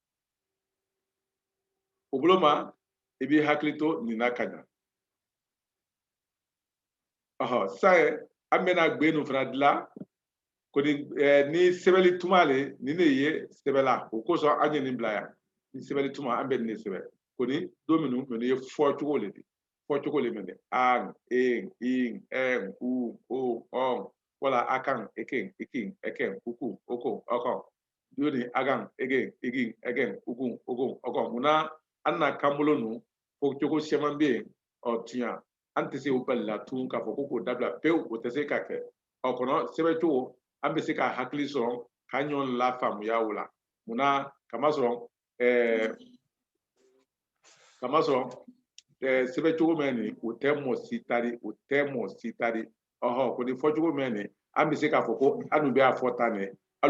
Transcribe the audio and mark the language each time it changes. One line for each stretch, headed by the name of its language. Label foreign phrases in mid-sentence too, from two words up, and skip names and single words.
Bambara: o bolo ma i b'i hakili to nin na ka ɲa ɔhɔ sa an bɛna gbe ninnu fana dilan koni ni sɛbɛnni tuma le nin de ye sɛbɛnla o kosɔn an ye nin bila yan ni sɛbɛnni tuma an bɛ nin de sɛbɛn koni don minnu ye fɔcogo le de fɔcogo le mɛnɛ an en in en o ɔn wala a kan eken ikin ɛkɛn ukun okon ɔkɔn yoni agan egen igin ɛgɛn ukun okon ɔkɔn munna an na kan bolo ninnu fɔcogo caman bɛ yen tiɲɛ an tɛ se o balila tun k'a fɔ ko k'o dabila pewu o tɛ se ka kɛ kɔnɔ sɛbɛncogo an bɛ se ka hakili sɔrɔ k'an ɲɔgɔn lafaamuya o la munna kamasɔrɔ sɛbɛncogo mɛn nin o tɛ mɔgɔ si tari ɔhɔ ko nin fɔcogo mɛn nin an bɛ se k'a fɔ ko an bɛ a fɔ tan nin hali